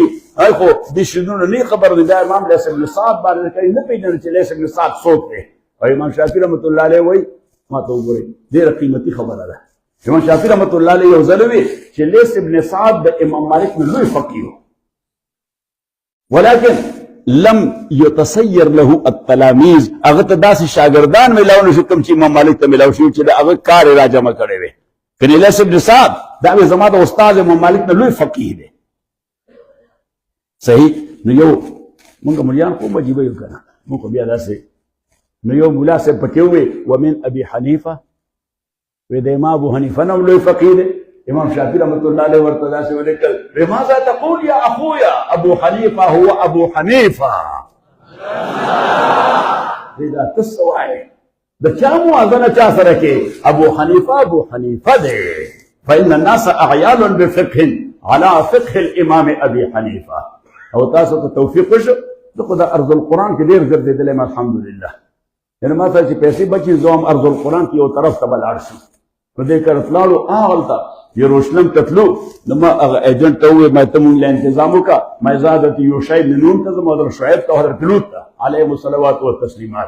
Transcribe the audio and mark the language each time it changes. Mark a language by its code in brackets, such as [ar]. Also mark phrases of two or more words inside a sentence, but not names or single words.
[ps] خو دې شنونه نه خبر دی دا امام لیث ابن سعد باندې کوي نه پېژني چې لیث ابن سعد څوک دی. او امام شافعي [ar] رحمت الله علیه [ps] وایي ما ته وګورئ ډېره قیمتي خبره ده. امام شافعي [ar] رحمت الله علیه [ps] یو ځل وویل چې لیث ابن سعد د امام مالک نه لوی فقیه و [ar] ولکن لم يتسير له التلاميذ. [ps] هغه ته داسې شاګردان میلاو نه شو کوم چې امام مالک ته میلاو شوي چې د هغه کار یې را جمع کړی وی. کنې لیث ابن سعد دا وی زما د استاد امام مالک نه لوی فقیه دی. صحیح. نو یو مونږ ملیان خو عجیبه یو که نه مونږ خو بیا داسې. نو یو ملا صاحب پکې ووی [ar] ومن ابي حنیفه [ps] وی د امام ابو حنیفه نه هم لوی فقیه دی. امام شافعي [ar] رحمت الله علیه [ps] ورته داسې ولیکل [ar] ماذا تقول یا اخویا ابو حنیفه هو ابو حنیفه. [ps] دا ته څه وایې د چا موازنه چا سره کې ابو حنیفه دی. [ar] فإن الناس اعیال بفقه على فقه الامام ابي حنیفه. [ps] او تاسو ته توفیق وشو زه خو د [ar] ارض القرآن [ps] کې ډېر ګرځېدلی یم الحمدلله. یعنې ما سره چې پیسې بچي زه هم [ar] ارض القرآن [ps] کې یو طرف ته به لاړ شم په دې کره تلاړو هغلته یروشلم ته تلو نو ما هغه ایجنټ ته وویل ما ته مونږ له انتظام وکړه ما زه حضرت یوشع بن نون ته ځم حضرت شعیب ته حضرت لوط ته [ar] علیهم الصلوات والتسلیمات.